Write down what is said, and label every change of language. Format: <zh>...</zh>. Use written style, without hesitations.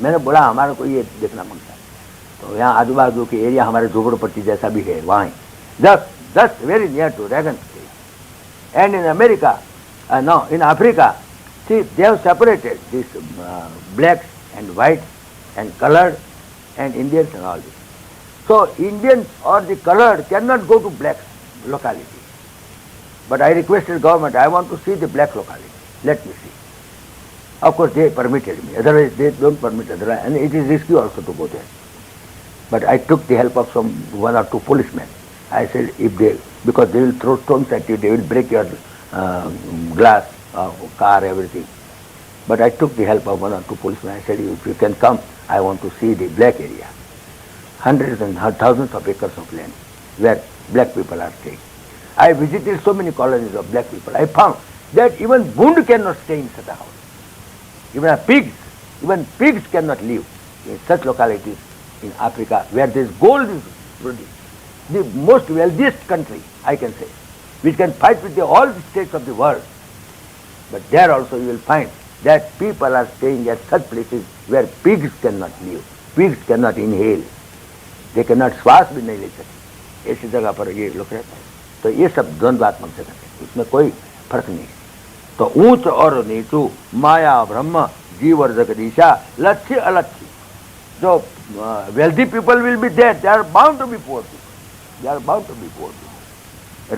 <hi>मैंने बोला हमारे को ये देखना मांगता है, तो यहाँ आजू बाजू के एरिया हमारे झोपड़पट्टी जैसा भी है, वहाँ</hi> <en>Just very near to Regan. And in America, no in Africa, see they have separated this blacks and whites and colored and Indians and all this. So Indians or the colored cannot go to black locality. But I requested government, I want to see the black locality. Let me see. Of course they permitted me, otherwise they don't permit otherwise, and it is risky also to go there. But I took the help of some one or two policemen. I said if they, because they will throw stones at you, they will break your glass of car, everything. But I took the help of one or two policemen. I said if you can come, I want to see the black area. Hundreds and thousands of acres of land where black people are staying. I visited so many colonies of black people. I found that even Bund cannot stay in such a house. Even pigs cannot live in such localities in Africa where this gold is produced. The most wealthiest country, I can say, which can fight with all the states of the world. But there also you will find that people are staying at such places where pigs cannot live. Pigs cannot inhale. They cannot</en> <hi>श्वास भी नहीं ले सकते. ऐसी जगह पर ये लोग रहते हैं. तो ये सब द्वंद्वात्मक जगह है, उसमें कोई फर्क नहीं. तो ऊंच और नीचू, माया ब्रह्म, जीव और जगदीशा, लक्ष्य अलक्ष्य.</hi> <en>जो wealthy people will be there, they are bound to be poor people. They are bound to be poor people.</en>